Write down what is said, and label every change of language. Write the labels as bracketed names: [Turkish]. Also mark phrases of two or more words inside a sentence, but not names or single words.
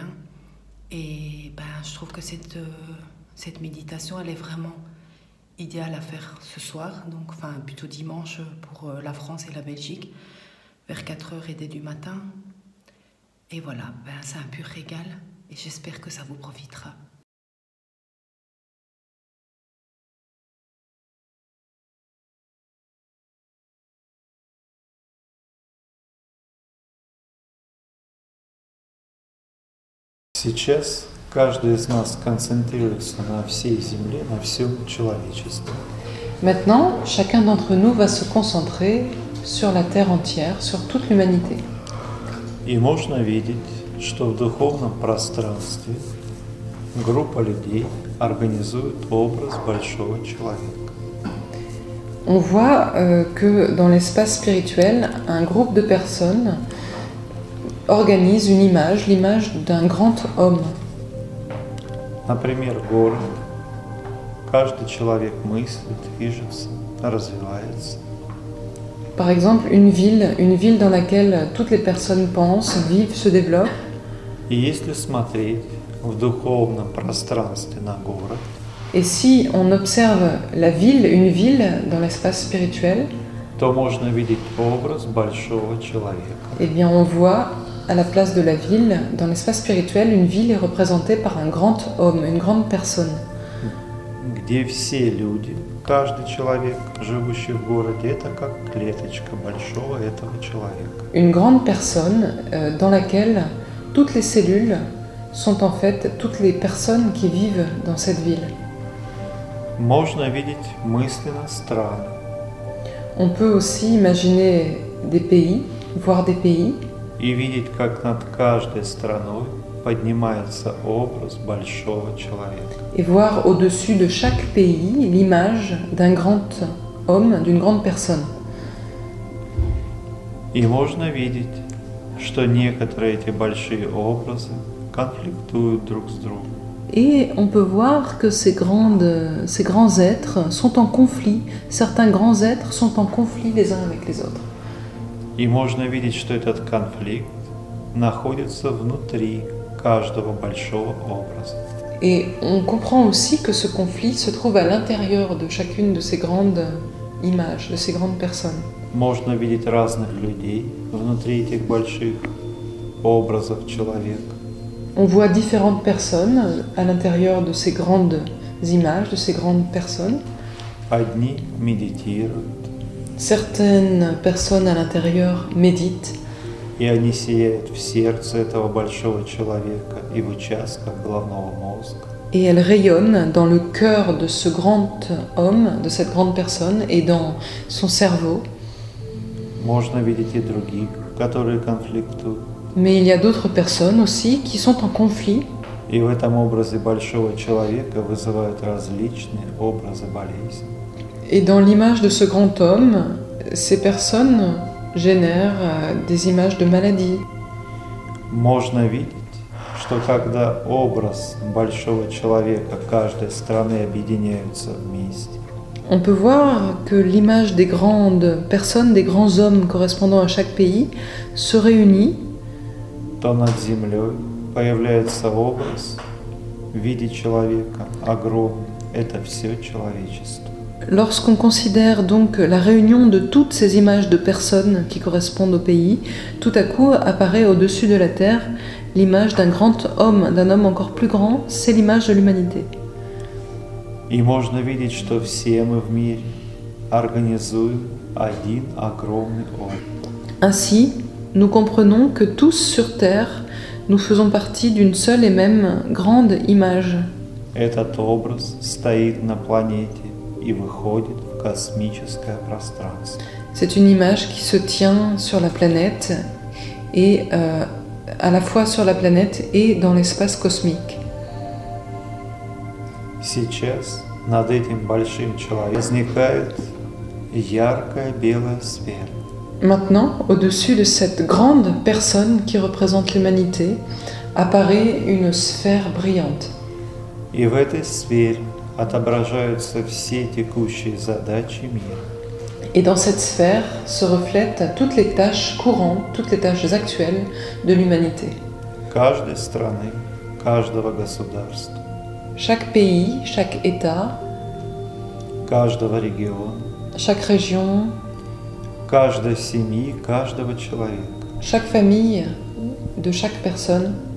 [French] Et je trouve que cette méditation, elle est vraiment idéale à faire ce soir, donc plutôt dimanche pour la France et la Belgique, vers 4h et dès du matin. Et voilà, c'est un pur régal et j'espère que ça vous profitera. [Russian] Сейчас каждый из нас концентрируется на всей Земле, на всем человечестве. [French] Maintenant, chacun d'entre nous va se concentrer sur la Terre entière, sur toute l'humanité. [Russian] И можно видеть, что в духовном пространстве группа людей организует образ большого человека. [French] On voit que dans l'espace spirituel, un groupe de personnes organise une image, l'image d'un grand homme. [Russian] Например, город. Каждый человек мыслит, движется, развивается. [French] Par exemple, une ville dans laquelle toutes les personnes pensent, vivent, se développent. [Russian] И если смотреть в духовном пространстве на город, [French] et si on observe une ville dans l'espace spirituel, [Russian] то можно видеть образ большого человека. [French] Eh bien, on voit à la place de la ville, dans l'espace spirituel, une ville est représentée par un grand homme, une grande personne. [Russian] Где все люди, каждый человек, живущий в городе, это как клеточка большого этого человека. [French] Une grande personne dans laquelle toutes les cellules sont en fait toutes les personnes qui vivent dans cette ville. [Russian] Можно видеть мысленно страны. [French] On peut aussi imaginer des pays, voir des pays. [Russian] И видеть, как над каждой страной поднимается образ большого человека. [French] Et voir au-dessus de chaque pays l'image d'un grand homme, d'une grande personne. [Russian] И можно видеть, что некоторые эти большие образы конфликтуют друг с другом. [French] Et on peut voir que ces grands êtres sont en conflit. Certains grands êtres sont en conflit les uns avec les autres. [Russian] И можно видеть, что этот конфликт находится внутри каждого большого образа. [French] Et on comprend aussi que ce conflit se trouve à l'intérieur de chacune de ces grandes images, de ces grandes personnes. [Russian] Можно видеть разных людей внутри этих больших образов человека. [French] On voit différentes personnes à l'intérieur de ces grandes images, de ces grandes personnes. [Russian] Одни медитируют. [French] Certaines personnes à l'intérieur méditent. [Russian] И они сияют в сердце этого большого человека и в участках головного мозга. [French] Et elles rayonnent dans le cœur de ce grand homme, de cette grande personne, et dans son cerveau. [Russian] Можно видеть и других, которые конфликтуют. [French] Mais il y a d'autres personnes aussi qui sont en conflit. [Russian] И в этом образе большого человека вызывают различные образы болезней. [French] Et dans l'image de ce grand homme, ces personnes génèrent des images de maladies. [Russian] Можно видеть, что когда образ большого человека каждой страны объединяются вместе, [French] On peut voir que l'image des grandes personnes, des grands hommes correspondant à chaque pays, se réunit. [Russian] то над землей появляется образ в виде человека огромный. Это все человечество. [French] Lorsqu'on considère donc la réunion de toutes ces images de personnes qui correspondent au pays, tout à coup apparaît au-dessus de la terre l'image d'un grand homme, d'un homme encore plus grand, c'est l'image de l'humanité. [Russian] И можно видеть, что все мы в мире организуем один огромный образ. [French] Ainsi, nous comprenons que tous sur Terre, nous faisons partie d'une seule et même grande image. [Russian] Этот образ стоит на планете и выходит в космическое пространство. [French] C'est une image qui se tient sur la planète et à la fois sur la planète et dans l'espace cosmique. [Russian] Сейчас над этим большим человеком возникает яркая белая сфера. [French] Maintenant, au-dessus de cette grande personne qui représente l'humanité, apparaît une sphère brillante. [Russian] И в этой сфере отображаются все текущие задачи мира. [French] Et dans cette sphère se reflètent toutes les tâches courantes, toutes les tâches actuelles de l'humanité. [Russian] Каждой страны, каждого государства, [French] Chaque pays, chaque État, [Russian] каждого региона, [French] chaque région, [Russian] каждой семьи, каждого человека. [French] chaque famille de chaque personne.